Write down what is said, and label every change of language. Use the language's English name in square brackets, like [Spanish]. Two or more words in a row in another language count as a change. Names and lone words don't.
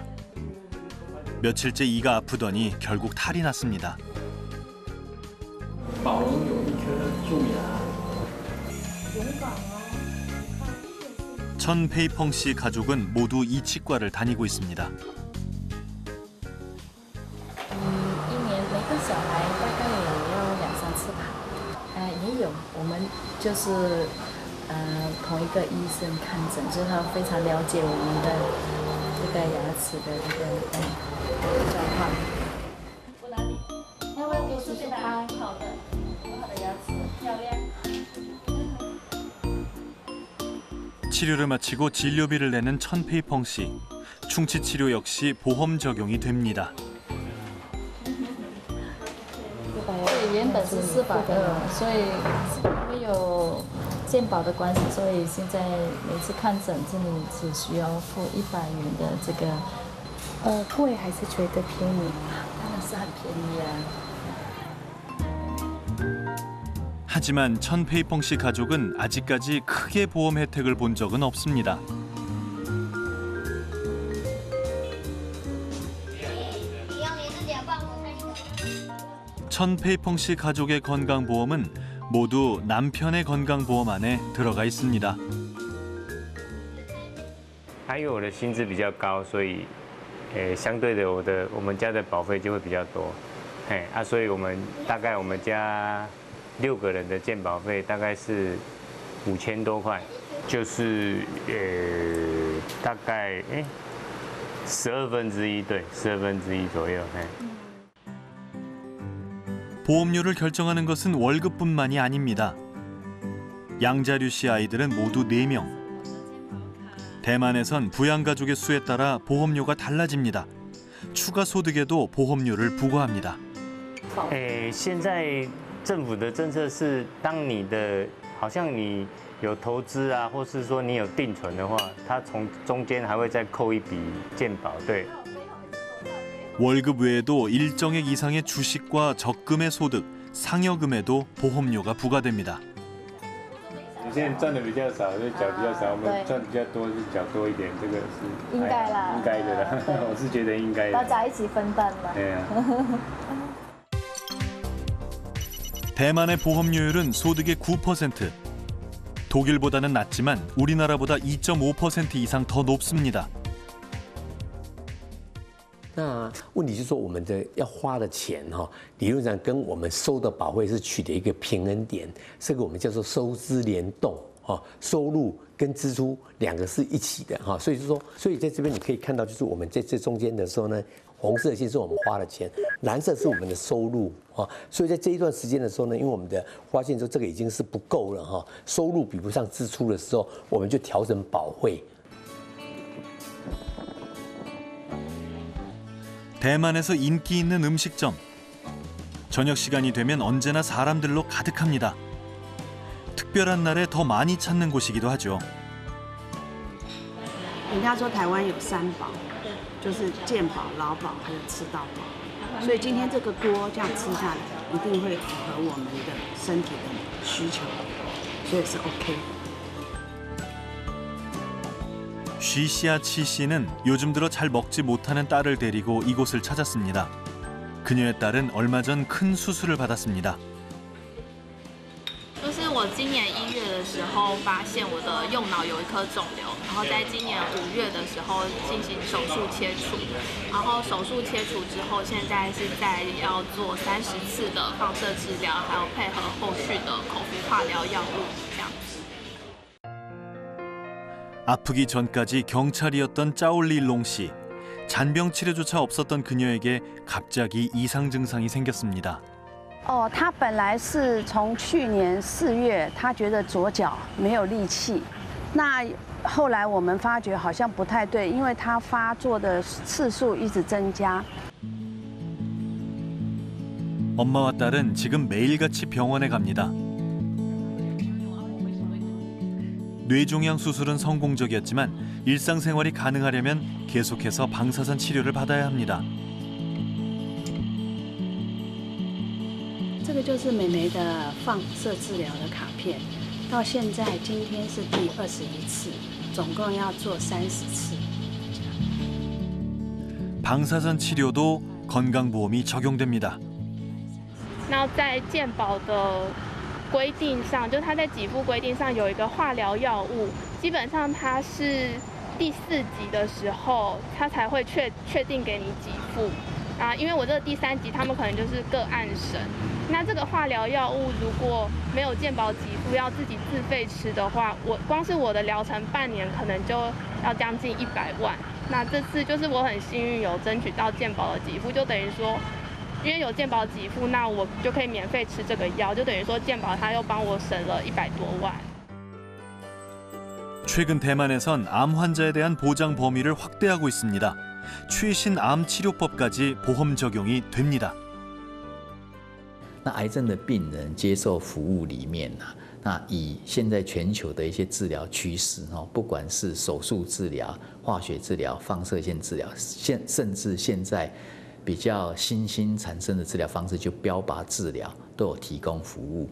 [Korean] 며칠째 이가 아프더니 결국 탈이 났습니다. 천 페이펑 씨 가족은 모두 이 치과를 다니고 있습니다. [Chinese] 一年每个小孩大概也要2-3次吧。也有，我们就是同一个医生看诊，就是他非常了解我们的这个牙齿的这个状况。我哪里？要不要给叔叔拍？好的，很好的牙齿，漂亮。 [Korean] 치료를 마치고 진료비를 내는 천 페이펑 씨. 충치 치료 역시 보험 적용이 됩니다. [Chinese] 原本是400的，所以因为有健保的关系，所以现在每次看诊这里只需要付100元的这个。贵还是觉得便宜？当然是很便宜啊。 [Korean] 하지만 천 페이펑 씨 가족은 아직까지 크게 보험 혜택을 본 적은 없습니다. 천 페이펑 씨 가족의 건강보험은 모두 남편의 건강보험 안에 들어가 있습니다. [Chinese] 因为我的薪资比较高，所以，相对的我们家的保费就会比较多，所以我们家6个人的健保费大概是5000多块，就是大概1/12，对，1/12左右。 [Korean] 보험료를 결정하는 것은 월급뿐만이 아닙니다. 양자류 씨 아이들은 모두 4명. 대만에선 부양가족의 수에 따라 보험료가 달라집니다. 추가 소득에도 보험료를 부과합니다. [Chinese] 现在政府的政策是，当你的好像你有投资啊，或是说你有定存的话，它从中间还会再扣一笔健保，对。 [Korean] 월급 외에도 일정액 이상의 주식과 적금의 소득, 상여금에도 보험료가 부과됩니다. [Chinese] 你现在赚的比较少，就缴比较少；我们赚比较多，就缴多一点。这个是应该啦，应该的啦，我是觉得应该的。大家一起分担嘛。对啊。 [Korean] 대만의 보험료율은 소득의 9%. 독일보다는 낮지만 우리나라보다 2.5% 이상 더 높습니다. [Chinese] 那问题就是说，我们的要花的钱哈，理论上跟我们收的保费是取得一个平衡点，这个我们叫做收支联动哈，收入跟支出两个是一起的哈，所以说，所以在这边你可以看到，就是我们在这中间的时候呢，红色线是我们花的钱，蓝色是我们的收入啊，所以在这一段时间的时候呢，因为我们的发现说这个已经是不够了哈，收入比不上支出的时候，我们就调整保费。 [Korean] 대만에서 인기 있는 음식점. 저녁 시간이 되면 언제나 사람들로 가득합니다. 특별한 날에 더 많이 찾는 곳이기도 하죠. [Chinese] 人家说台湾有三宝，就是健保、劳保还有吃到饱，所以今天这个锅这样吃下来，一定会符合我们的身体的需求，所以是 OK。 [Korean] 쉬씨야 치씨는 요즘 들어 잘 먹지 못하는 딸을 데리고 이곳을 찾았습니다. 그녀의 딸은 얼마 전 큰 수술을 받았습니다. [Chinese] 就是我今年1月的时候发现我的右脑有一颗肿瘤，然后在今年5月的时候进行手术切除，然后手术切除之后，现在是在要做30次的放射治疗，还有配合后续的口服化疗药物这样子。 [Korean] 아프기 전까지 경찰이었던 짜올리롱 씨. 잔병 치료조차 없었던 그녀에게 갑자기 이상 증상이 생겼습니다. [Chinese] 他本来是从去年4月，他觉得左脚没有力气，那后来我们发觉好像不太对，因为他发作的次数一直增加。 [Korean] 엄마와 딸은 지금 매일같이 병원에 갑니다. 뇌종양 수술은 성공적이었지만 일상생활이 가능하려면 계속해서 방사선 치료를 받아야 합니다. [Chinese] 这个就是美眉的放射治疗的卡片，到现在今天是第21次，总共要做30次。 [Korean] 방사선 치료도 건강보험이 적용됩니다. [Chinese] 那在健保的 规定上，就是它在给付规定上有一个化疗药物，基本上它是第4级的时候，它才会确定给你给付啊。因为我这个第3级，他们可能就是个案审。那这个化疗药物如果没有健保给付，要自己自费吃的话，光是我的疗程半年可能就要将近100万。那这次就是我很幸运有争取到健保的给付，就等于说 因为有健保给付，那我就可以免费吃这个药，就等于说健保他又帮我省了100多万。 [Korean] 최근 대만에선 암 환자에 대한 보장 범위를 확대하고 있습니다. 최신 암 치료법까지 보험 적용이 됩니다. [Chinese] 那癌症的病人接受服务里面那以现在全球的一些治疗趋势不管是手术治疗、化学治疗、放射线治疗，甚至现在 比较新兴产生的治疗方式，就标靶治疗都有提供服务。